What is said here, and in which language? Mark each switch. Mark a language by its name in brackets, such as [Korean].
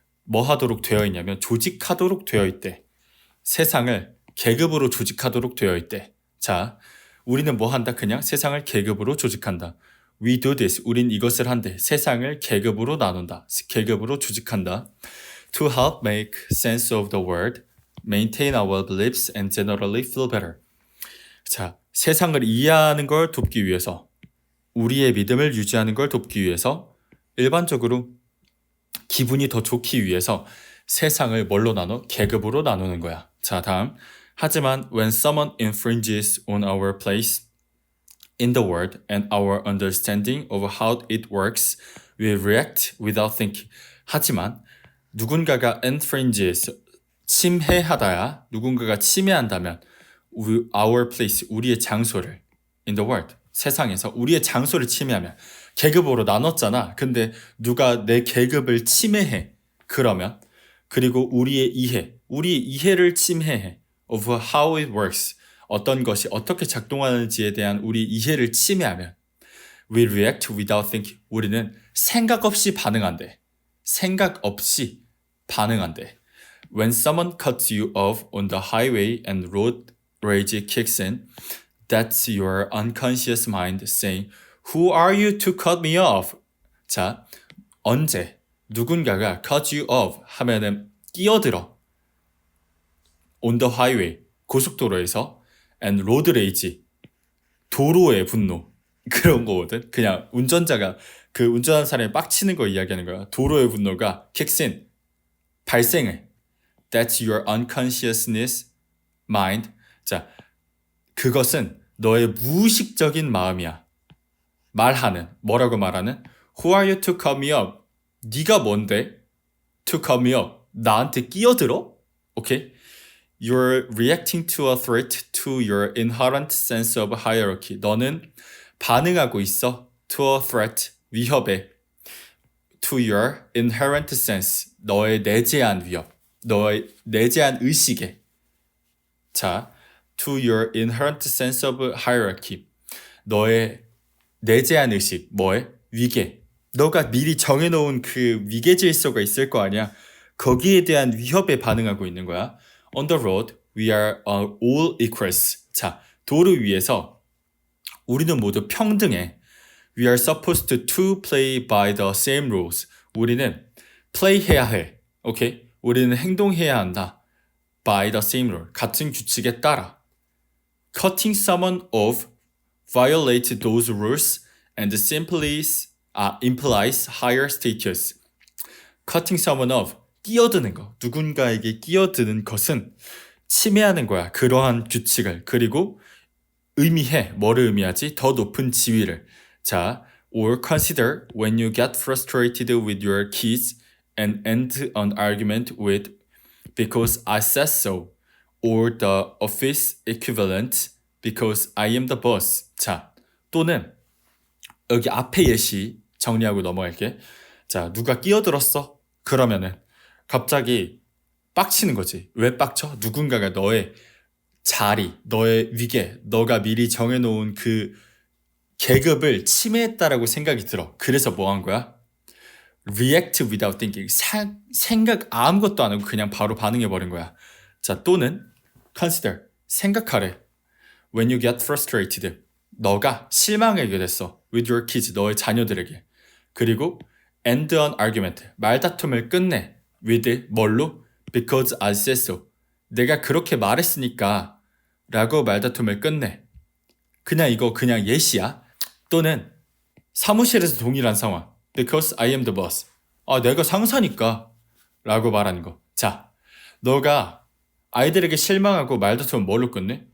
[Korean] 뭐 하도록 되어 있냐면 조직하도록 되어 있대. 세상을 계급으로 조직하도록 되어 있대. 자, 우리는 뭐 한다? 그냥 세상을 계급으로 조직한다. [English] We do this. [Korean] 우린 이것을 한대. 세상을 계급으로 나눈다. 계급으로 조직한다. [English] To help make sense of the world, maintain our beliefs, and generally feel better. [Korean] 자, 세상을 이해하는 걸 돕기 위해서, 우리의 믿음을 유지하는 걸 돕기 위해서, 일반적으로 기분이 더 좋기 위해서 세상을 뭘로 나눠? 계급으로 나누는 거야. 자, 다음. 하지만 [English] when someone infringes on our place in the world and our understanding of how it works, we react without thinking. [Korean] 하지만 누군가가 infringes, 침해하다야, 누군가가 침해한다면 [English] our place, [Korean] 우리의 장소를 [English] in the world, [Korean] 세상에서 우리의 장소를 침해하면 계급으로 나눴잖아. 근데 누가 내 계급을 침해해. 그러면 그리고 우리의 이해를 침해해. [English] of how it works. [Korean] 어떤 것이 어떻게 작동하는지에 대한 우리 이해를 침해하면 [English] we react without thinking. [Korean] 우리는 생각 없이 반응한대. 생각 없이 반응한대. [English] When someone cuts you off on the highway and road rage kicks in, that's your unconscious mind saying, Who are you to cut me off? [Korean] 자, 언제 누군가가 [English] cut you off [Korean] 하면은 끼어들어. [English] On the highway, [Korean] 고속도로에서 [English] and road rage, [Korean] 도로의 분노. 그런 거거든. 그냥 운전자가 그 운전하는 사람이 빡치는 거 이야기하는 거야. 도로의 분노가 [English] kicks in, [Korean] 발생해. [English] That's your unconsciousness mind. [Korean] 자, 그것은 너의 무의식적인 마음이야. 뭐라고 말하는? [English] Who are you to cut me up? [Korean] 네가 뭔데? [English] To cut me up. [Korean] 나한테 끼어들어? 오케이? [English] You're reacting to a threat to your inherent sense of hierarchy. [Korean] 너는 반응하고 있어. [English] To a threat, [Korean] 위협에. [English] To your inherent sense, [Korean] 너의 내재한 위협. 너의 내재한 의식에. [English] 자, to your inherent sense of hierarchy. [Korean] 너의 내재한 의식, 뭐에? 위계. 너가 미리 정해놓은 그 위계 질서가 있을 거 아니야. 거기에 대한 위협에 반응하고 있는 거야. [English] On the road, we are all equals. [Korean] 자, 도로 위에서 우리는 모두 평등해. [English] We are supposed to play by the same rules. [Korean] 우리는 play 해야 해. 오케이? 우리는 행동해야 한다. [English] By the same rule. [Korean] 같은 규칙에 따라. [English] Cutting someone off violate those rules and simply implies higher status. Cutting someone off, [Korean] 끼어드는 거. 누군가에게 끼어드는 것은 침해하는 거야. 그러한 규칙을. 그리고 뭐를 의미하지? 더 높은 지위를. [English] 자, or consider when you get frustrated with your kids and end an argument with because I said so. Or the office equivalent because I am the boss. [Korean] 자, 또는 여기 앞에 예시 정리하고 넘어갈게. 자, 누가 끼어들었어? 그러면은 갑자기 빡치는 거지. 왜 빡쳐? 누군가가 너의 자리, 너의 위계, 너가 미리 정해놓은 그 계급을 침해했다라고 생각이 들어. 그래서 뭐 한 거야? [English] React without thinking. [Korean] 생각 아무것도 안 하고 그냥 바로 반응해버린 거야. 자, 또는 consider. 생각하래. [English] When you get frustrated. [Korean] 너가 실망하게 됐어. [English] With your kids. [Korean] 너의 자녀들에게. 그리고 [English] end an argument. [Korean] 말다툼을 끝내. [English] With [Korean] 뭘로? [English] Because I said so. [Korean] 내가 그렇게 말했으니까 라고 말다툼을 끝내. 그냥 예시야. 또는 사무실에서 동일한 상황. [English] Because I am the boss. [Korean] 내가 상사니까 라고 말하는 거. 자, 너가 아이들에게 실망하고 말다툼은 뭘로 끝내?